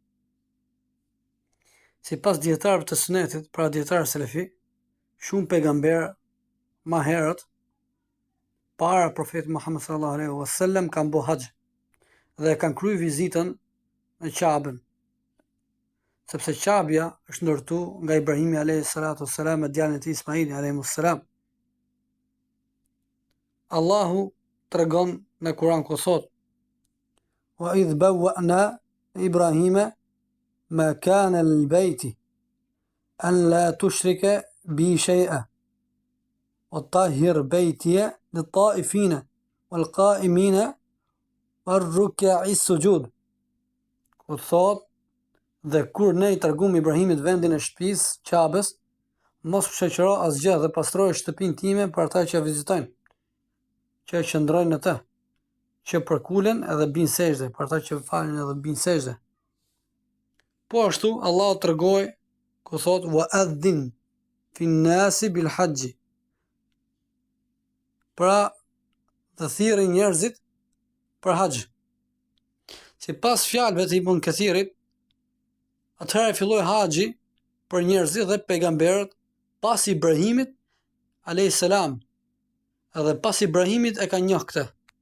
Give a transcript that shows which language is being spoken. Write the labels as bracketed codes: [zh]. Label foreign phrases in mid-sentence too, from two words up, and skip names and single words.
[sq] Sipas dietarëve të sunetit, pra dietarë selefi, shumë pejgamberë më herët para profetit Muhammed [ar] صلى الله عليه وسلم [sq] kanë bërë haxh dhe kanë kryer vizitën në Ka'bën, sepse Ka'bja është ndërtuar nga Ibrahimi [ar] عليه الصلاة والسلام [sq] me djalin e tij Ismaili [ar] عليه السلام. [sq] Allahu tregon në Kur'an ku thot: [ar] وإذ بوأنا لإبراهيم مكان البيت أن لا تشرك بي شيئا وطهر بيتي للطائفين والقائمين والركع السجود. [sq] Ku thot, dhe kur ne I tregum Ibrahimit vendin e shtëpisë Ka'bës, mos shoqëro asgjë dhe pastroje shtëpinë time për ata që vizitojnë, që qëndrojnë në të, që përkulen edhe bin sejdë, për ata që falin edhe bin sejdë. Po ashtu Allah tregoi ku thot: [ar] وأذن في الناس بالحج, [sq] pra të thirrë njerëzit për haxh. Sipas fjalëve të Ibn Kathirit, atëherë filloi haxhi për njerëzit dhe pejgamberët pas Ibrahimit [ar] عليه السلام, [sq] edhe pas Ibrahimit e ka njoh këtë.